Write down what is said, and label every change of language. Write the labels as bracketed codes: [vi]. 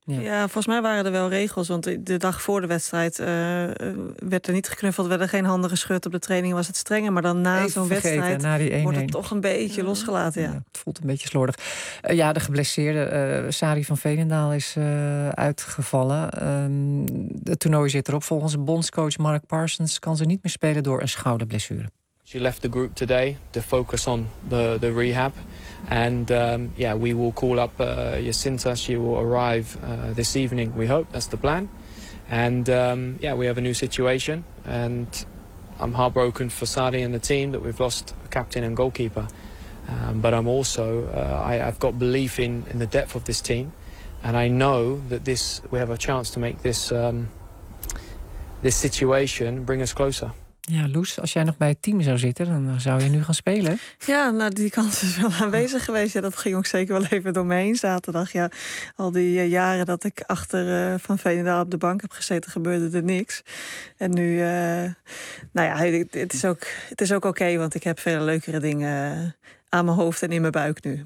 [nl] Ja, volgens mij waren er wel regels, want de dag voor de wedstrijd werd er niet geknuffeld, werden geen handen geschud op de training, was het strenger. Maar dan na zo'n wedstrijd na die 1-1 wordt het toch een beetje losgelaten. Ja. Ja, het voelt een beetje slordig. Ja, de geblesseerde Sari van Veenendaal is uitgevallen. Het toernooi zit erop. Volgens bondscoach Mark Parsons kan ze niet meer spelen door een schouderblessure. [en] She left the group today to focus on the rehab. And yeah, we will call up Jacinta. She will arrive this evening, we hope. That's the plan. And yeah, we have a new situation. And I'm heartbroken for Sari and the team that we've lost a captain and goalkeeper. But I'm also, I've got belief in the depth of this team. And I know that this, we have a chance to make this this situation bring us closer. [nl] Ja, Loes, als jij nog bij het team zou zitten, dan zou je nu gaan spelen. Ja, nou, die kans is wel aanwezig geweest. Ja, dat ging ook zeker wel even door me heen zaterdag. Ja, al die jaren dat ik achter Van Veenendaal op de bank heb gezeten, gebeurde er niks. En nu, nou ja, het is ook oké, want ik heb vele leukere dingen aan mijn hoofd en in mijn buik nu.